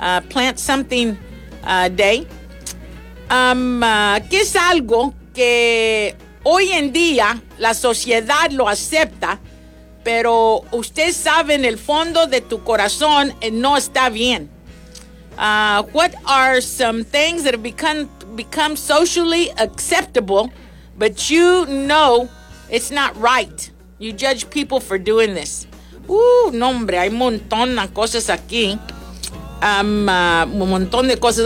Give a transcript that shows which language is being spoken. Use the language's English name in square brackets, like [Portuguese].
[Spanish] Plant Something Day. ¿Qué es algo que hoy en día la sociedad lo acepta, pero usted sabe en el fondo de tu corazón no está bien? [English] What are some things that have become socially acceptable, but you know it's not right? You judge people for doing this. [Spanish] No, hombre, hay un montón de cosas aquí. Un montón de cosas.